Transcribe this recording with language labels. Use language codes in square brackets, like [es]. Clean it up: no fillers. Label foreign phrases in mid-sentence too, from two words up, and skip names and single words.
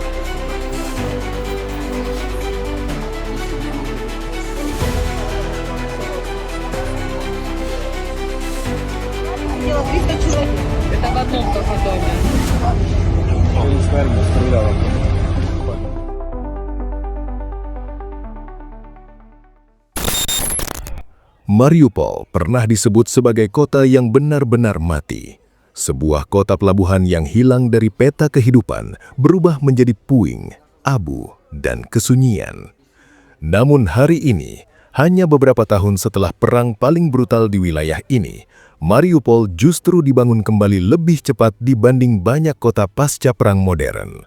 [ru] Дело 300 человек. Это в одном только доме. [id] Mariupol pernah disebut sebagai kota yang benar-benar mati. Sebuah kota pelabuhan yang hilang dari peta kehidupan berubah menjadi puing, abu, dan kesunyian. Namun hari ini, hanya beberapa tahun setelah perang paling brutal di wilayah ini, Mariupol justru dibangun kembali lebih cepat dibanding banyak kota pasca perang modern.